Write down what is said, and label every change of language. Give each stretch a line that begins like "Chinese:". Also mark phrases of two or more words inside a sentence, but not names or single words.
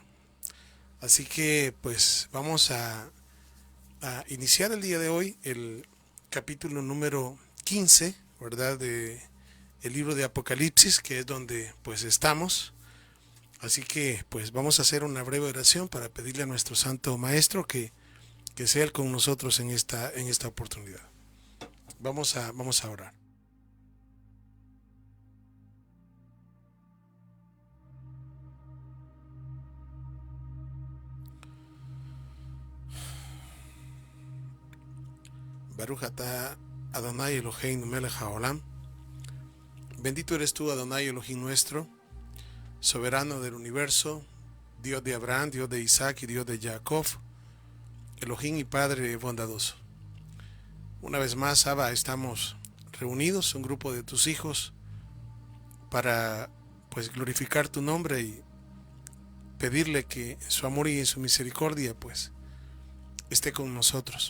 Spanish: Así que pues vamos a iniciar el día de hoy el capítulo número 15, ¿verdad? De el libro de Apocalipsis, que es donde pues estamos. Así que pues vamos a hacer una breve oración para pedirle a nuestro Santo Maestro que sea Él con nosotros en esta oportunidad. Vamos a orar.
Hebrew: ברוך אתה אדוני אלוהינו מלך העולם.
Spanish: Bendito eres tú, Adonai Elohim nuestro, soberano del universo, Dios de Abraham, Dios de Isaac y Dios de Jacob, Elohim y Padre bondadoso. Una vez más, Abba, estamos reunidos, un grupo de tus hijos, para pues glorificar tu nombre y pedirle que en su amor y en su misericordia pues esté con nosotros.